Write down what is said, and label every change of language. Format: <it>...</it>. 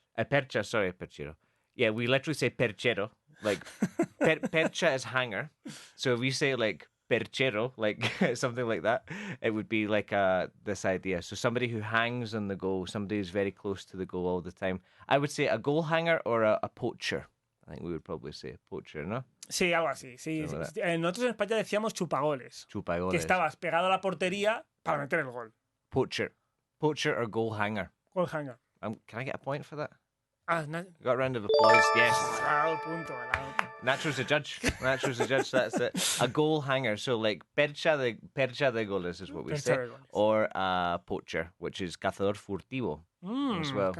<en>Percha, sorry, perchero. Yeah, we literally say perchero. Like, percha is hanger. So if we say like perchero, like something like that, it would be like this idea. So somebody who hangs on the goal, somebody who's very close to the goal all the time. I would say a goal hanger or a poacher. I think we would probably say poacher, ¿no?</en> <es>Sí, algo así. Sí. Nosotros en España decíamos chupagoles. Chupagoles. Que estabas pegado a la portería para meter el gol.</es> <en>Poacher or goal hanger. Goal hanger. Can I get a point for that? Got a round of applause, yes.</en> <es>Punto.</es> <en>Natural's a judge. That's it. A goal hanger. So like</en> <es>percha de goles</es> <en>is what we say. Or a poacher, which is</en> <es>cazador furtivo</es> <en>as well.</en>